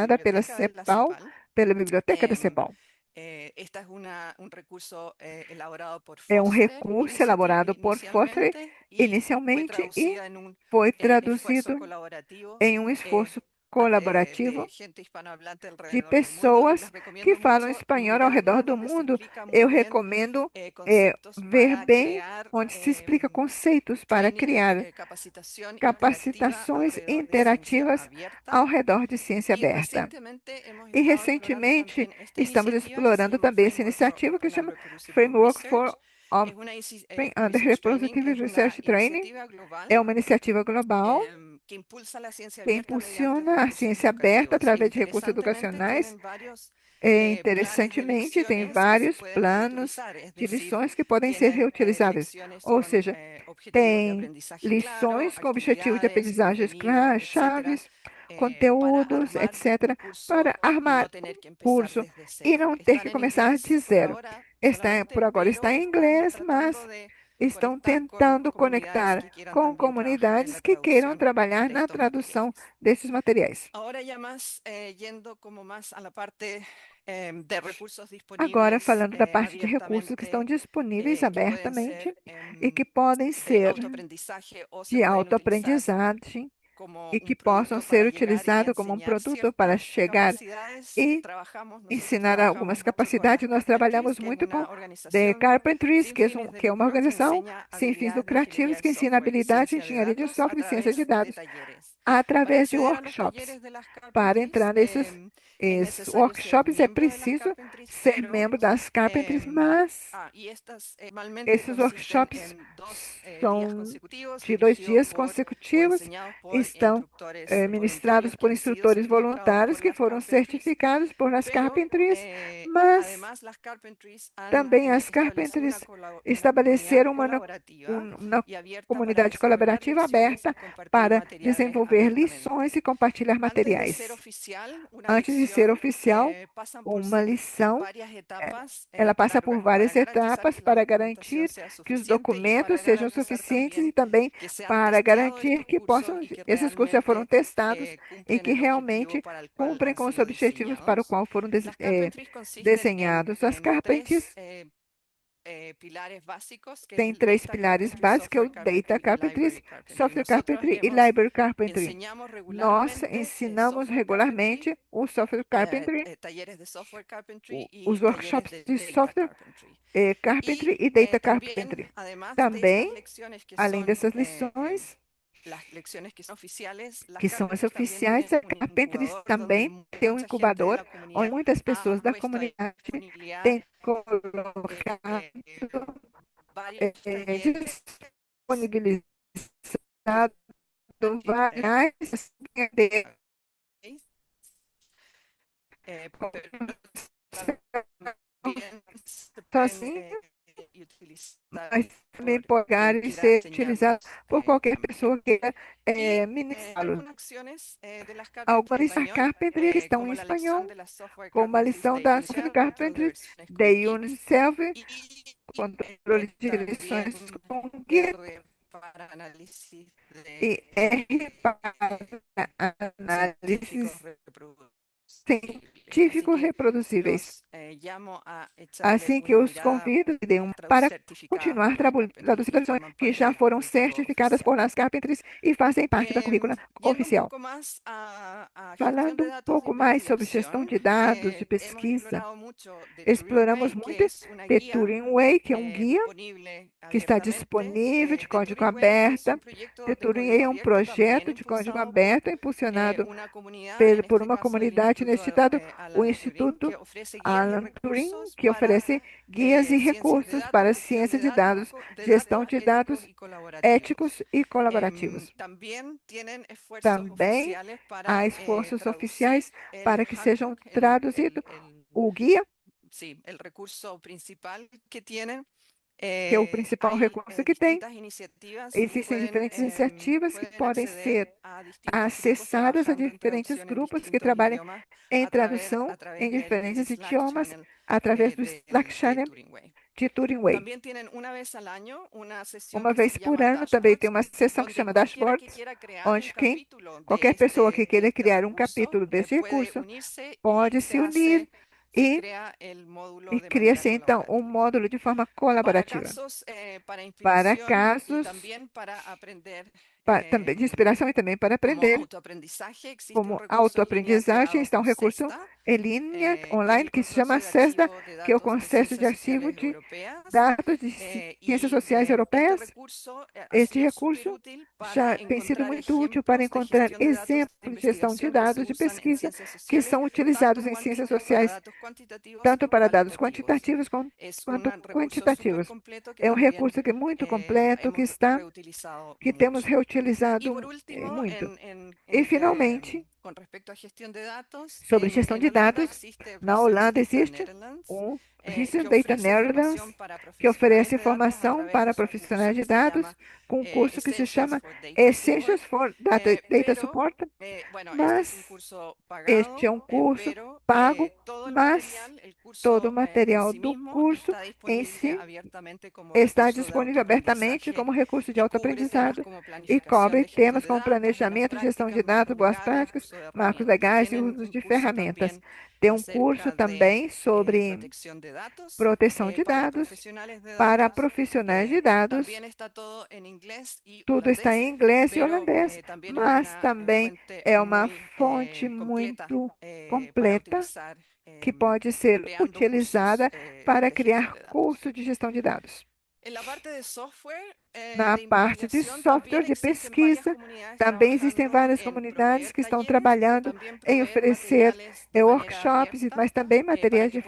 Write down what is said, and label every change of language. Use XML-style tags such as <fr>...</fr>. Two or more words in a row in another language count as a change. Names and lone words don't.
<pt>organizada pela</pt> <es>biblioteca de la CEPAL, CEPAL.</es> <pt>pela Biblioteca da Em, CEPAL.</pt> <es>Esta es un recurso elaborado por</es> <pt>É um</pt> <es>Foster</es> <pt>recurso</pt> <es>Initiative</es> <pt>elaborado por Foster</pt> <es>inicialmente y fue</es> <pt>inicialmente e</pt> <es>traducida en un</es> <pt>foi</pt> <es>esfuerzo</es> <pt>traduzido</pt> <es>colaborativo</es> <pt>em um esforço colaborativo</pt> <es>de gente hispanohablante</es> <pt>de</pt> <es>alrededor del mundo y</es> <pt>pessoas</pt> <es>les</es> <pt>que</pt> <es>recomiendo</es> <pt>falam</pt> <es>mucho</es> <pt>espanhol ao</pt> <es>mirar</es> <pt>redor do</pt> <es>donde se</es> <pt>mundo.</pt> <es>explica muy</es> <pt>Eu</pt> <es>bien</es> <pt>recomendo</pt> <es>conceptos</es> <pt>ver</pt> <es>para</es> <pt>bem</pt> <es>crear</es> <pt>onde se explica conceitos para</pt> <es>training,</es> <pt>criar</pt> <es>capacitación interactiva</es> <pt>capacitações</pt> <es>alrededor de ciencia</es> <pt>interativas</pt> <es>abierta.</es> <pt>ao redor de ciência</pt> <es>Y</es> <pt>aberta.</pt> <es>recientemente hemos</es> <pt>E</pt> <es>estado explorando</es> <pt>recentemente</pt> <es>también esta</es> <pt>estamos</pt> <es>iniciativa que se</es> <pt>explorando</pt> <es>llama</es> <pt>também essa</pt> <es>Framework for</es> <pt>iniciativa que</pt> <es>Open and</es> <pt>chama</pt> <es>Reproducible</es> <pt>Framework</pt> <es>Research.</es> <pt>for</pt> <es>Es una</es> <pt>Open and</pt> <en>research training,</en> <pt>Reproductive</pt> <es>es una</es> <pt>Research Training.</pt> <es>iniciativa global</es> <pt>É uma iniciativa global</pt> <es>que impulsa la ciencia</es> <pt>que</pt> <es>abierta mediante</es> <pt>impulsiona a</pt> <es>recursos</es> <pt>ciência aberta</pt> <es>educativos.</es> <pt>através de recursos</pt> <es>Interesantemente,</es> <pt>educacionais.</pt> <es>tienen varios planes de</es> <pt>Interessantemente, tem</pt> <es>lecciones que se</es> <pt>vários</pt> <es>pueden</es> <pt>planos</pt> <es>reutilizar, es</es> <pt>de</pt> <es>decir,</es> <pt>lições que podem ser</pt> <es>tienen</es> <pt>reutilizáveis.</pt> <es>lecciones</es> <pt>Ou</pt> <es>con</es> <pt>seja,</pt> <es>objetivos de</es> <pt>tem</pt> <es>aprendizaje claro,</es> <pt>lições com objetivo de</pt> <es>actividades,</es> <pt>aprendizagem</pt> <es>contenido, etcétera,</es> <pt>chaves,</pt> <es>para</es> <pt>conteúdos,</pt> <es>armar un</es> <pt>etc.,</pt> <es>curso</es> <pt>para</pt> <es>y no</es> <pt>armar</pt> <es>tener</es> <pt>um</pt> <es>que empezar</es> <pt>curso</pt> <es>desde</es> <pt>e</pt> <es>cero.</es> <pt>não ter</pt> <es>Están</es> <pt>que</pt> <es>en</es> <pt>começar de</pt> <es>inglés por</es> <pt>zero.</pt> <es>ahora</es> <pt>Por</pt> <es>solamente,</es> <pt>agora está</pt> <es>pero</es> <pt>em</pt> <es>están</es> <pt>inglês,</pt> <es>tratando</es> <pt>mas</pt> <es>de</es> <pt>estão</pt> <es>conectar con</es> <pt>tentando</pt> <es>comunidades</es> <pt>conectar</pt> <es>que quieran</es> <pt>com</pt> <es>también trabajar en</es> <pt>comunidades</pt> <es>la</es> <pt>que queiram</pt> <es>traducción</es> <pt>trabalhar</pt> <es>de</es> <pt>na</pt> <es>estos</es> <pt>tradução</pt> <es>materiales.</es> <pt>desses materiais.</pt> <es>Ahora ya más yendo como más a la parte de recursos</es> <pt>Agora,</pt> <es>disponibles</es> <pt>falando da parte de recursos que estão</pt> <es>abiertamente,</es> <pt>disponíveis</pt> <es>que pueden</es> <pt>abertamente</pt> <es>ser</es> <pt>e que podem</pt> <es>de</es> <pt>ser</pt> <es>autoaprendizaje o se</es> <pt>de</pt> <es>pueden utilizar</es> <pt>autoaprendizagem</pt> <es>como</es> <pt>e</pt> <es>un</es> <pt>que possam</pt> <es>producto</es> <pt>ser</pt> <es>para llegar y</es> <pt>utilizados como um</pt> <es>enseñar</es> <pt>produto para</pt> <es>ciertas</es> <pt>chegar</pt> <es>capacidades.</es> <pt>e</pt> <es>Nosotros</es> <pt>ensinar algumas</pt> <es>trabajamos mucho con las</es> <pt>capacidades. Nós</pt> <es>Carpentries,</es> <pt>trabalhamos</pt> <es>que es</es> <pt>muito com</pt> <es>una</es> <pt>The</pt> <es>organización</es> <pt>Carpentries,</pt> <es>sin fines de</es> <pt>que é uma</pt> <es>lucro que</es> <pt>organização</pt> <es>enseña</es> <pt>sem fins</pt> <es>habilidades de ingeniería</es> <pt>lucrativos</pt> <es>de</es> <pt>que ensina</pt> <es>software y</es> <pt>habilidades de</pt> <es>ciencia de</es> <pt>engenharia de</pt> <es>datos a</es> <pt>software e ciência de</pt> <es>través de</es> <pt>dados</pt> <es>talleres. Para</es> <pt>através de</pt> <es>acceder a los</es> <pt>workshops.</pt> <es>talleres de las</es> <pt>Para</pt> <es>Carpentries</es> <pt>entrar nesses</pt> <es>es necesario ser</es> <pt>workshops é</pt> <es>miembro de las</es> <pt>preciso</pt> <es>Carpentries,</es> <pt>ser</pt> <es>pero</es> <pt>membro das Carpentries, mas</pt> <es>y estas normalmente</es> <pt>esses</pt> <es>consisten</es> <pt>workshops</pt> <es>en 2 días</es> <pt>são</pt> <es>consecutivos</es> <pt>de 2 dias</pt> <es>dirigidos por o</es> <pt>consecutivos,</pt> <es>enseñados por</es> <pt>estão</pt> <es>instructores</es> <pt>ministrados</pt> <es>voluntarios que</es> <pt>por</pt> <es>han sido</es> <pt>instrutores</pt> <es>certificados</es> <pt>voluntários</pt> <es>por</es> <pt>que</pt> <es>las</es> <pt>foram</pt> <es>Carpentries,</es> <pt>certificados por las</pt> <es>pero</es> <pt>Carpentries, mas</pt> <es>además las Carpentries han</es> <pt>também as</pt> <es>establecido</es> <pt>Carpentries</pt> <es>una comunidad</es> <pt>estabeleceram</pt> <es>colaborativa</es> <pt>uma</pt> <es>y abierta para</es> <pt>comunidade</pt> <es>desarrollar</es> <pt>colaborativa</pt> <es>lecciones</es> <pt>aberta</pt> <es>y compartir</es> <pt>para</pt> <es>materiales</es> <pt>desenvolver lições</pt> <es>abiertamente.</es> <pt>e compartilhar</pt> <es>Antes de ser</es> <pt>materiais.</pt> <es>oficial, una</es> <pt>Antes de ser</pt> <es>lección</es> <pt>oficial,</pt> <es>pasan por</es> <pt>uma lição,</pt> <es>varias eh, etapas</es> <pt>ela passa por</pt> <es>para</es> <pt>várias</pt> <es>garantizar</es> <pt>etapas</pt> <es>que la</es> <pt>para</pt> <es>documentación</es> <pt>garantir</pt> <es>sea</es> <pt>que os</pt> <es>suficiente y</es> <pt>documentos</pt> <es>para</es> <pt>sejam</pt> <es>garantizar</es> <pt>suficientes e</pt> <es>también</es> <pt>também</pt> <es>que se han</es> <pt>para</pt> <es>testeado</es> <pt>garantir</pt> <es>estos</es> <pt>que</pt> <es>cursos</es> <pt>possam,</pt> <es>y que</es> <pt>esses cursos já foram</pt> <es>realmente</es> <pt>testados e</pt> <es>cumplen</es> <pt>que</pt> <es>el objetivo</es> <pt>realmente</pt> <es>para el cual</es> <pt>cumprem</pt> <es>han</es> <pt>com os</pt> <es>sido</es> <pt>objetivos para o</pt> <es>diseñados.</es> <pt>qual foram</pt> <es>Las Carpentries consisten</es> <pt>desenhados. As</pt> <es>en tres</es> <pt>Carpentries</pt> <es>pilares básicos, que es</es> <pt>têm</pt> <es>el</es> <pt>três</pt> <es>Data</es> <pt>pilares</pt> <es>Carpentry,</es> <pt>básicos, que é o</pt> <es>Software</es> <pt>Data</pt> <es>Carpentry y</es> <pt>Carpentries,</pt> <es>Library Carpentry.</es> <pt>Software</pt> <es>Nosotros</es> <pt>Carpentry e Library Carpentry.</pt> <es>enseñamos</es> <pt>Nós</pt> <es>regularmente</es> <pt>ensinamos</pt> <es>Software Carpentry,</es> <pt>regularmente o Software Carpentry,</pt> <es>talleres de Software Carpentry</es> <pt>os</pt> <es>y talleres</es> <pt>workshops</pt> <es>de</es> <pt>de</pt> <es>Data</es> <pt>Software</pt> <es>Carpentry.</es> <pt>Carpentry</pt> <es>Y</es> <pt>e Data</pt> <es>también,</es> <pt>Carpentry.</pt> <es>además de estas</es> <pt>Também,</pt> <es>lecciones</es> <pt>além dessas lições,</pt> <es>las lecciones que son oficiales, las</es> <pt>que são as</pt> <es>Carpentries también</es> <pt>oficiais,</pt> <es>tienen</es> <pt>a</pt> <es>un</es> <pt>Carpentries</pt> <es>incubador donde</es> <pt>também tem um</pt> <es>mucha gente de</es> <pt>incubador,</pt> <es>la</es> <pt>onde</pt> <es>comunidad</es> <pt>muitas</pt> <es>ha</es> <pt>pessoas da</pt> <es>puesto a</es> <pt>comunidade</pt> <es>disponibilidad</es> <pt>têm colocado,</pt> <es>varios talleres</es> <pt>disponibilizado</pt> <es>gratis,</es> <pt>várias</pt> <es>pero también se pueden</es> <pt>sozinho,</pt> <es>utilizar</es> <pt>mas também</pt> <es>por</es> <pt>pagar</pt> <es>quien</es> <pt>e</pt> <es>quiera</es> <pt>ser utilizado</pt> <es>enseñarlos</es> <pt>por qualquer</pt> <es>también.</es> <pt>pessoa que queira</pt> <es>Y</es> <pt>ministrá-lo.</pt> <es>algunas acciones de las Carpentry</es> <pt>Algumas</pt> <es>en</es> <pt>das</pt> <es>español,</es> <pt>Carpentry estão em</pt> <es>como la lección</es> <pt>espanhol,</pt> <es>de las Software</es> <pt>como a</pt> <es>Carpentries</es> <pt>lição</pt> <es>de</es> <pt>da</pt> <es>UNICEF,</es> <pt>Software</pt> <es>control de</es> <pt>Carpentry,</pt> <es>versiones</es> <pt>da</pt> <es>con Git,</es> <pt>UNICEF,</pt> <es>y</es> <pt>controle de</pt> <es>también</es> <pt>lições com Git</pt> <es>R para análisis</es> <pt>e R para</pt> <es>científicos</es> <pt>análises</pt> <es>reproducibles. Así</es> <pt>científicos</pt> <es>que</es> <pt>reproduzíveis.</pt> <es>los llamo a echarle</es> <pt>Assim que</pt> <es>una</es> <pt>os</pt> <es>mirada</es> <pt>convido e deem para</pt> <es>certificadas</es> <pt>continuar</pt> <es>por las Carpentries</es> <pt>traduzindo</pt> <es>y</es> <pt>lições</pt> <es>forman</es> <pt>que</pt> <es>parte</es> <pt>já</pt> <es>del</es> <pt>foram</pt> <es>currículo</es> <pt>certificadas por</pt> <es>oficial.</es> <pt>nas Carpentries e fazem parte da currícula</pt> <es>Yendo un</es> <pt>oficial.</pt> <es>poco más a gestión</es> <pt>Falando</pt> <es>de</es> <pt>um</pt> <es>datos de</es> <pt>pouco mais sobre gestão</pt> <es>investigación,</es> <pt>de dados, de</pt> <es>hemos</es> <pt>pesquisa,</pt> <es>explorado mucho de Turing</es> <pt>exploramos</pt> <es>Way,</es> <pt>muito</pt> <es>que es una</es> <pt>The</pt> <es>guía</es> <pt>Turing Way, que é um guia</pt> <es>disponible</es> <pt>que está</pt> <es>abiertamente.</es> <pt>disponível de</pt> <es>The</es> <pt>código</pt> <es>Turing Way es</es> <pt>aberta.</pt> <es>un proyecto</es> <pt>The</pt> <es>de</es> <pt>Turing</pt> <es>código</es> <pt>é um</pt> <es>abierto también</es> <pt>projeto de código</pt> <es>impulsado por</es> <pt>aberto, impulsionado</pt> <es>una comunidad, en</es> <pt>por</pt> <es>este</es> <pt>uma</pt> <es>caso del</es> <pt>comunidade, neste</pt> <es>Instituto</es> <pt>estado, o</pt> <es>Alan Turing,</es> <pt>Instituto</pt> <es>que ofrece guías y</es> <pt>Alan Turing,</pt> <es>recursos</es> <pt>que</pt> <es>para</es> <pt>oferece guias e</pt> <es>ciencias de</es> <pt>recursos</pt> <es>datos,</es> <pt>para</pt> <es>gestión</es> <pt>ciência</pt> <es>de</es> <pt>de</pt> <es>datos,</es> <pt>dados, gestão de</pt> <es>éticos</es> <pt>dados</pt> <es>y colaborativos.</es> <pt>éticos e colaborativos.</pt> <es>También tienen esfuerzos</es> <pt>Também</pt> <es>oficiales</es> <pt>há</pt> <es>para</es> <pt>esforços</pt> <es>traducir</es> <pt>oficiais</pt> <es>el</es> <pt>para que sejam</pt> <es>handbook,</es> <pt>traduzidos o guia,</pt> <es>sí, el recurso principal que tienen.</es> <pt>que é o principal</pt> <es>Hay</es> <pt>recurso que tem.</pt> <es>distintas iniciativas que</es> <pt>Existem diferentes iniciativas que</pt> <es>pueden</es> <pt>podem</pt> <es>acceder</es> <pt>ser</pt> <es>a distintos grupos</es> <pt>acessadas a</pt> <es>trabajando en</es> <pt>diferentes</pt> <es>traducción en</es> <pt>grupos que</pt> <es>distintos</es> <pt>trabalham</pt> <es>idiomas</es> <pt>em</pt> <es>a</es> <pt>tradução em</pt> <es>través del</es> <pt>diferentes</pt> <es>Slack</es> <pt>idiomas</pt> <es>channel</es> <pt>através do Slack</pt> <es>de</es> <pt>Channel</pt> <es>Turing Way.</es> <pt>de Turing Way.</pt> <es>También tienen una vez al año una sesión</es> <pt>Uma</pt> <es>que se</es> <pt>vez por</pt> <es>llama</es> <pt>ano também tem</pt> <es>Dashboards,</es> <pt>uma sessão que</pt> <es>donde</es> <pt>chama</pt> <es>cualquiera que</es> <pt>Dashboards,</pt> <es>quiera crear un</es> <pt>onde</pt> <es>capítulo de</es> <pt>qualquer pessoa que queira</pt> <es>este</es> <pt>criar um</pt> <es>recurso</es> <pt>capítulo desse</pt> <es>puede</es> <pt>recurso</pt> <es>unirse y</es> <pt>pode se unir</pt> <es>se</es> <pt>e,</pt> <es>crea el módulo de manera</es> <pt>cria-se então um</pt> <es>colaborativa.</es> <pt>módulo de forma</pt> <es>Para</es> <pt>colaborativa.</pt> <es>casos, para</es> <pt>Para</pt> <es>inspiración y</es> <pt>casos</pt> <es>también para aprender</es> <pt>também de inspiração e também para</pt> <es>como</es> <pt>aprender.</pt> <es>autoaprendizaje, existe un</es> <pt>Como</pt> <es>recurso en línea</es> <pt>autoaprendizagem,</pt> <es>creado</es> <pt>está um</pt> <es>por</es> <pt>recurso</pt> <es>CESDA,</es> <pt>em linha,</pt> <es>que es</es> <pt>online,</pt> <es>el</es> <pt>que se chama</pt> <es>Consorcio de</es> <pt>CESDA,</pt> <es>Archivo de</es> <pt>que é o</pt> <es>Datos de</es> <pt>Conceito de</pt> <es>Ciencias</es> <pt>Arquivo</pt> <es>Sociales</es> <pt>de</pt> <es>Europeas.</es> <pt>Dados de Ciências</pt> <es>Y</es> <pt>Sociais</pt> <es>este</es> <pt>Europeias.</pt> <es>recurso ha</es> <pt>Este</pt> <es>sido súper</es> <pt>recurso</pt> <es>útil para</es> <pt>já tem sido</pt> <es>encontrar</es> <pt>muito útil para</pt> <es>ejemplos de</es> <pt>encontrar</pt> <es>gestión de datos de</es> <pt>exemplos de gestão de</pt> <es>investigación que se</es> <pt>dados de</pt> <es>usan en</es> <pt>pesquisa</pt> <es>ciencias</es> <pt>que</pt> <es>sociales,</es> <pt>são</pt> <es>tanto</es> <pt>utilizados em ciências</pt> <es>para</es> <pt>sociais,</pt> <es>datos cuantitativos</es> <pt>tanto</pt> <es>como</es> <pt>para dados</pt> <es>cualitativos.</es> <pt>quantitativos</pt> <es>Es</es> <pt>quanto</pt> <es>un recurso súper</es> <pt>quantitativos.</pt> <es>completo que</es> <pt>É um</pt> <es>también</es> <pt>recurso que é muito completo,</pt> <es>hemos reutilizado</es> <pt>que temos</pt> <es>mucho. Y</es> <pt>reutilizado</pt> <es>por último,</es> <pt>muito. E, finalmente,</pt> <es>con respecto a gestión de datos,</es> <pt>sobre gestão de</pt> <es>Holanda</es> <pt>dados,</pt> <es>existe</es> <pt>na</pt> <es>Research</es> <pt>Holanda</pt> <es>Data</es> <pt>existe</pt> <es>Netherlands,</es> <pt>o</pt> <es>que</es> <pt>Research Data</pt> <es>ofrece formación</es> <pt>Netherlands,</pt> <es>para</es> <pt>que</pt> <es>profesionales</es> <pt>oferece</pt> <es>de datos a</es> <pt>formação</pt> <es>través de</es> <pt>para</pt> <es>su curso</es> <pt>profissionais</pt> <es>que</es> <pt>de</pt> <es>se</es> <pt>dados,</pt> <es>llama</es> <pt>com um curso que se</pt> <es>Essentials</es> <pt>chama</pt> <es>for Data Support.</es> <pt>Essentials for Data</pt> <es>Pero,</es> <pt>Support,</pt> <es>bueno, este es un</es> <pt>mas</pt> <es>curso</es> <pt>este</pt> <es>pagado,</es> <pt>é um curso</pt> <es>pero</es> <pt>pago,</pt> <es>todo el</es> <pt>mas</pt> <es>material, el</es> <pt>todo o</pt> <es>curso en</es> <pt>material</pt> <es>sí</es> <pt>do</pt> <es>mismo</es> <pt>curso</pt> <es>está</es> <pt>em</pt> <es>disponible</es> <pt>si</pt> <es>abiertamente como</es> <pt>está</pt> <es>recurso de</es> <pt>disponível abertamente</pt> <es>autoaprendizaje</es> <pt>como recurso de</pt> <es>y cubre temas</es> <pt>autoaprendizado</pt> <es>como</es> <pt>e</pt> <es>planificación</es> <pt>cobre</pt> <es>de gestión</es> <pt>temas</pt> <es>de</es> <pt>como</pt> <es>datos, buenas</es> <pt>planejamento, gestão de</pt> <es>prácticas,</es> <pt>dados,</pt> <es>marcos</es> <pt>boas</pt> <es>legales,</es> <pt>práticas,</pt> <es>uso de</es> <pt>marcos</pt> <es>herramientas.</es> <pt>legais e</pt> <es>Tienen</es> <pt>usos</pt> <es>un</es> <pt>de</pt> <es>curso</es> <pt>ferramentas.</pt> <es>también</es> <pt>Tem um curso</pt> <es>acerca de</es> <pt>também sobre</pt> <es>protección de datos</es> <pt>proteção de</pt> <es>para</es> <pt>dados</pt> <es>profesionales de</es> <pt>para</pt> <es>datos.</es> <pt>profissionais de dados.</pt> <es>También está todo en inglés y</es> <pt>Tudo está</pt> <es>holandés,</es> <pt>em inglês e</pt> <es>pero</es> <pt>holandês,</pt> <es>también es</es> <pt>mas</pt> <es>una</es> <pt>também</pt> <es>fuente</es> <pt>é uma</pt> <es>muy</es> <pt>fonte</pt> <es>completa</es> <pt>muito</pt> <es>para</es> <pt>completa</pt> <es>utilizar</es> <pt>que pode ser</pt> <es>creando cursos</es> <pt>utilizada para</pt> <es>de gestión</es> <pt>criar</pt> <es>de datos.</es> <pt>curso de gestão de dados.</pt> <es>En la parte de software</es> <pt>Na</pt> <es>de</es> <pt>parte de</pt> <es>investigación también</es> <pt>software de</pt> <es>existen varias</es> <pt>pesquisa,</pt> <es>comunidades</es> <pt>também existem</pt> <es>trabajando</es> <pt>várias</pt> <es>en</es> <pt>comunidades</pt> <es>proveer</es> <pt>que estão</pt> <es>talleres, pero</es> <pt>trabalhando</pt> <es>también</es> <pt>em</pt> <es>proveer</es> <pt>oferecer</pt> <es>materiales de manera</es> <pt>workshops,</pt> <es>abierta</es> <pt>mas também</pt> <es>para</es> <pt>materiais</pt> <es>que</es>